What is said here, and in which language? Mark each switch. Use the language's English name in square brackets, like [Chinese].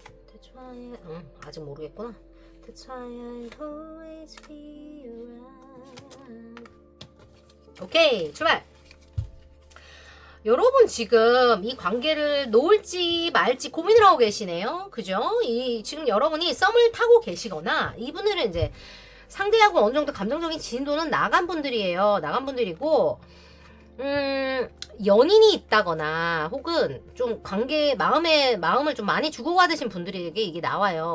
[English] That's why [Korean] 아직 모르겠구나. [English] That's why I'll always be around. [Korean] 오케이, 출발! 여러분 지금 이 관계를 놓을지 말지 고민을 하고 계시네요. 그죠? 지금 여러분이 썸을 타고 계시거나 이분들은 이제 상대하고 어느 정도 감정적인 진도는 나간 분들이에요. 나간 분들이고 연인이 있다거나 혹은 좀 마음을 좀 많이 주고받으신 분들에게 이게 나와요.